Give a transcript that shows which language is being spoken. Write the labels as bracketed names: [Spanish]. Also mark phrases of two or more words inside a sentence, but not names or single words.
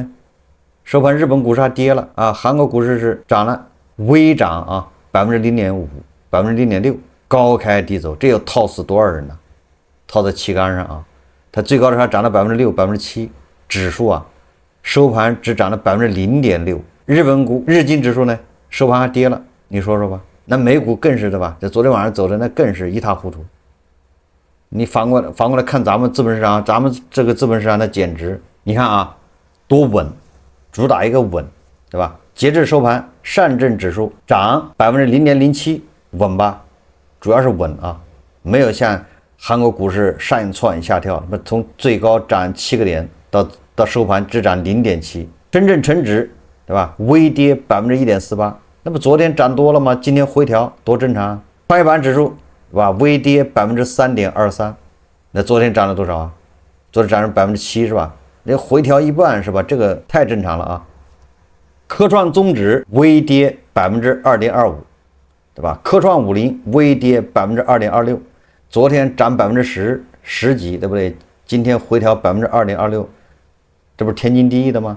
[Chinese] 收盤日本股市還跌了啊，韓國股市是漲了，微漲啊，0.5%、0.6%，高開低走，這又套死多少人呢？套在旗杆上啊，它最高的時候漲了6%、7%，指數啊，收盤只漲了0.6%。日經指數呢，收盤還跌了，你說说吧。那美股更是的吧？这昨天晚上走的那更是一塌糊涂。你反過來看咱們資本市場，咱們這個資本市場那簡直，你看啊，多穩，主打一個穩，對吧？截至收盤，上證指數漲0.07%，穩吧？主要是穩啊，沒有像韓國股市上竄下跳，那麼從最高漲7個點到收盤只漲0.7%。深圳成指，對吧？微跌1.48%，那不昨天漲多了嗎？今天回調多正常啊。創業板指數，對吧？微跌3.23%，那昨天漲了多少啊？昨天漲了7%是吧？那回調一半是吧？這個太正常了啊。科創綜指微跌2.25%，對吧？科創50微跌2.26%，昨天漲10幾，對不對？今天回調2.26%，這不是天經地義的嗎？